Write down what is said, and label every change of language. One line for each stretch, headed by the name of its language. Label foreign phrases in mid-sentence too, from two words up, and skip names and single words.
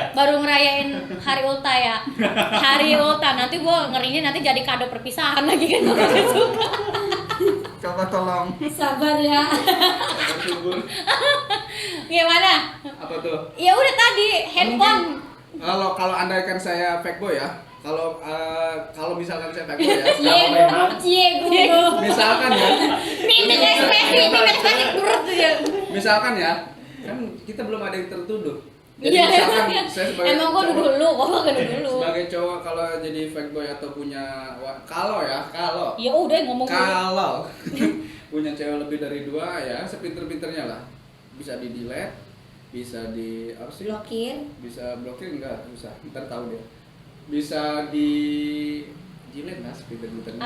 Indonesian: baru ngerayain hari ulta ya. Hari ulta nanti gue ngerinya nanti jadi kado perpisahan lagi kan gue gak suka. Coba tolong. Sabar ya. Subur. Gimana? Apa tuh? Ya udah tadi handphone. Kalau andaikan saya
English: fake boy
Indonesian: ya. Kalau misalkan saya
English: fake boy
Indonesian: ya. Cie gugup, cie gugup. Misalkan ya. Mimik ekspresi turut ya. Misalkan ya. Kan kita belum ada yang tertuduh. Jadi Iya. misalkan saya sebagai Emang gue cowok- dulu, kok gak dulu. sebagai cowok kalau jadi
English: fake boy
Indonesian: atau punya kalau Ya udah ngomong dulu. kalau punya cewek lebih dari 2 ya sepinter-pinternya lah, bisa di delete, bisa di apa sih, Blokir. bisa blokir enggak, bisa ntar tahu dia, bisa di delete lah sepinter-pinternya.